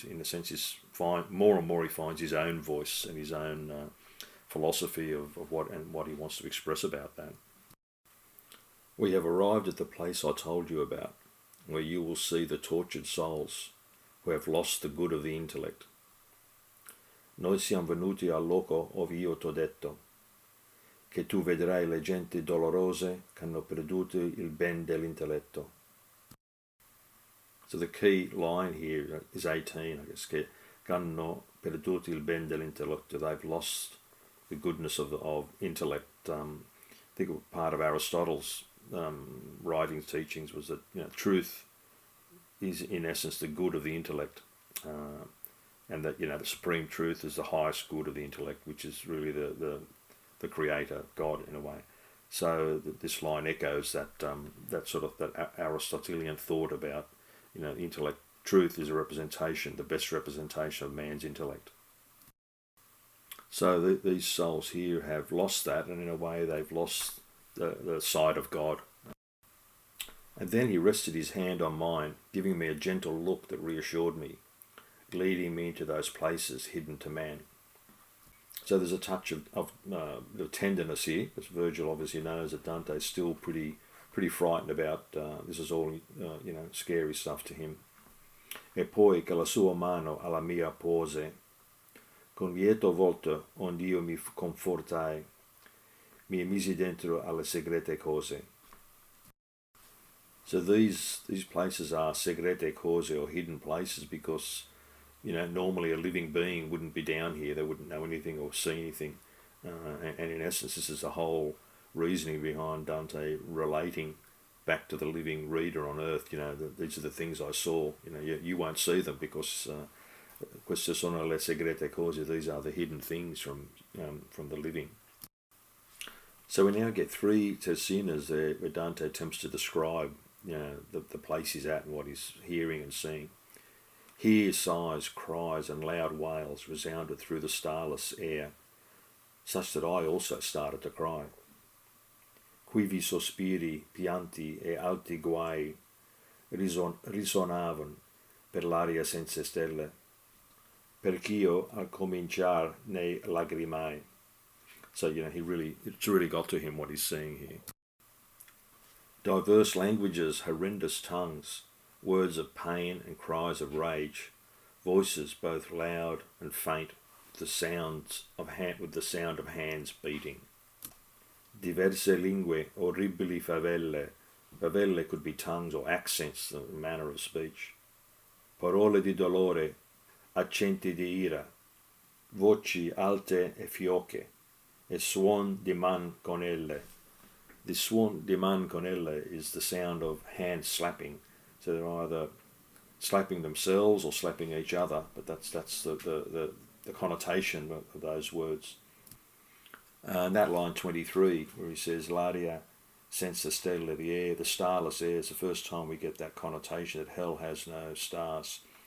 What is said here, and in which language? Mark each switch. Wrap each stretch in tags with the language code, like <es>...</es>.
<en>In a sense, more and more he finds his own voice and his own philosophy of what he wants to express about that. We have arrived at the place I told you about, where you will see the tortured souls, who have lost the good of the intellect.</en> <it>Noi siamo venuti al loco ove io t'ho detto che tu vedrai le genti dolorose che hanno perduto il ben dell'intelletto.</it> <en>So the key line here is 18, I guess,</en> <it>che hanno perduto il ben dell'intelletto.</it> <en>They've lost the goodness of intellect. I think part of Aristotle's writings, teachings was that truth is in essence the good of the intellect, and that the supreme truth is the highest good of the intellect, which is really the creator, God, in a way. So this line echoes that sort of that Aristotelian thought about intellect. Truth is a representation, the best representation of man's intellect. So these souls here have lost that, and in a way they've lost the sight of God. And then he rested his hand on mine, giving me a gentle look that reassured me, leading me into those places hidden to man. So there's a touch of the tenderness here, because Virgil obviously knows that Dante's still pretty frightened about this is all scary stuff to him.</en> <it>E poi che la sua mano alla mia pose, con lieto volto ond'io mi confortai, mi misi dentro alle segrete cose.</it> <en>So these places are segrete cose, or hidden places, because normally a living being wouldn't be down here. They wouldn't know anything or see anything, and in essence this is the whole reasoning behind Dante relating back to the living reader on earth. These are the things I saw. You won't see them because</en> <it>queste sono le segrete cose.</it> <en>These are the hidden things from the living. So we now get 3 tessinas there where Dante attempts to describe the place he's at and what he's hearing and seeing. Here sighs, cries and loud wails resounded through the starless air, such that I also started to cry.</en> <it>Quivi sospiri, pianti e alti guai risonavano per l'aria senza stelle, perch'io al cominciar ne lagrimai.</it> <en>So it's really got to him what he's seeing here. Diverse languages, horrendous tongues, words of pain and cries of rage, voices both loud and faint, with the sound of hands beating.</en> <it>Diverse lingue, orribili favelle.</it> <en>Favelle could be tongues or accents, the manner of speech.</en> <it>Parole di dolore, accenti di ira, voci alte e fioche, e suon di manconelle.</it> <en>The</en> <it>suon di manconelle</it> <en>is the sound of hands slapping. So they're either slapping themselves or slapping each other, but that's the connotation of those words. And that line 23, where he says,</en> <it>L'aria senza stelle,</it> <en>the air, the starless air, is the first time we get that connotation that hell has no stars.</en>